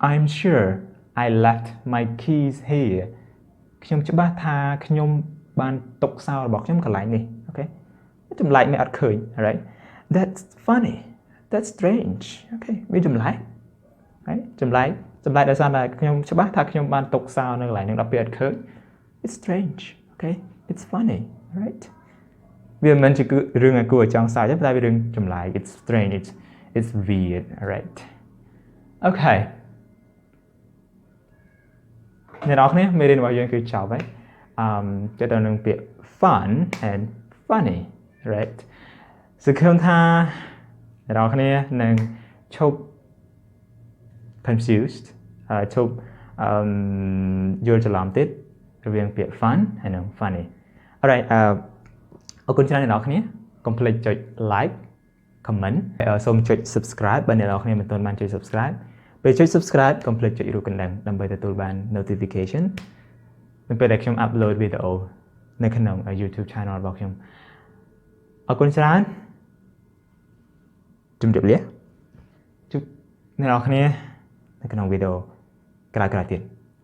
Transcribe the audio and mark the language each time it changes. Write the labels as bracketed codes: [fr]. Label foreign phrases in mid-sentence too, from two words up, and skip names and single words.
[en] I'm sure I left my keys here [km] ខ្ញុំច្បាស់ថាខ្ញុំបានទុកសោរបស់ខ្ញុំកន្លែងនេះអូខេចម្លែកមិនអត់ឃើញ [en] alright that's funny that's strange [km] អូខេវាចម្លែក right ចម្លែកដោយសារតែខ្ញុំច្បាស់ថាខ្ញុំបានទុកសោនៅកន្លែងហ្នឹងដល់ពេលអត់ឃើញ [en] it's strange okay it's funny right [km] វាមិនជារឿងឲ្យគួរឲ្យចង់សើចទេតែវារឿងចម្លែក [en] it's strange it's weird alright okay [km] អ្នកនរគ្នាមេរៀនរបស់យើងគឺចប់ហើយទៅដល់នឹងពាក្យ [en] fun and funny right [km] សង្ឃឹមថា អ្នកនរគ្នានឹងឈប់ confused ឈប់យល់ច្រឡំទៀតរវាងពាក្យ fun ហើយនិង [en] funny alright [km] អរគុណច្រើនអ្នកនរគ្នាកុំភ្លេចចុច [en] like comment [km] សូមចុច subscribe បើអ្នកនរគ្នាមិនទាន់បានចុច subscribe ពេលចុច subscribe កុំភ្លេចចុចរូបកណ្ដឹងដើម្បីទទួលបាន notification នៅពេលដែលខ្ញុំ upload វីដេអូនៅក្នុង YouTube channel របស់ខ្ញុំអរគុណច្រើនជម្រាបលាជួបអ្នកនរគ្នានៅក្នុងវីដេអូក្រោយៗទៀត